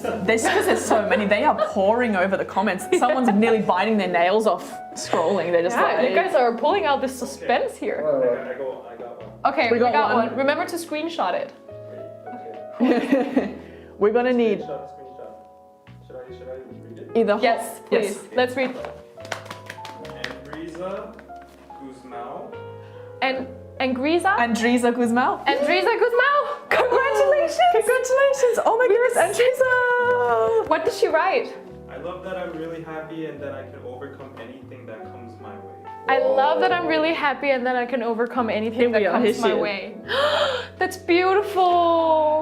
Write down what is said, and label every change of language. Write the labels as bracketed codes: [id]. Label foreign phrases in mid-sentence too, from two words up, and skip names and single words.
[en] There's because there's so many. They are pouring over the comments. Someone's nearly biting their nails off scrolling. They're just like, You guys are pulling out this suspense here. I got one. Okay, we got one. Remember to screenshot it. Okay. we're gonna need Screenshot. Should I read it? either Yes, please. Yes. Let's read. Andriza Guzmao. Andriza Guzmao. Guzmao. Congratulations! Congratulations! Oh my goodness, Andriza! What did she write? I love that I'm really happy and that I can overcome anything that comes my way. I love that I'm really happy and that I can overcome anything that comes my way. That's beautiful.